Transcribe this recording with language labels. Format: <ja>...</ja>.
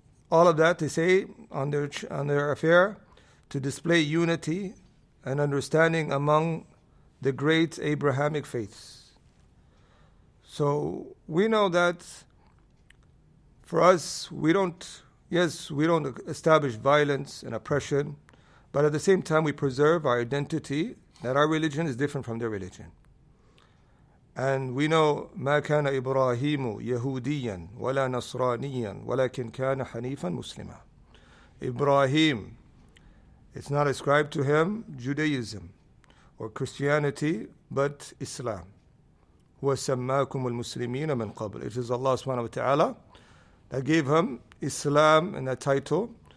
<en>All of that, they say, on their affair, to display unity and understanding among the great Abrahamic faiths. So we know that for us, we don't establish violence and oppression, but at the same time we preserve our identity, that our religion is different from their religion. And we know</en> <ar>ما كان إبراهيم يهوديا ولا نصرانيا ولكن كان حنيفا مسلما.</ar> <en>Ibrahim, it's not ascribed to him Judaism or Christianity, but Islam.</en> <ar>وَسَمَّاكُمُ الْمُسْلِمِينَ مِنْ قَبْلِ.</ar> <en>It is Allah subhanahu wa ta'ala that gave him Islam in that title.</en>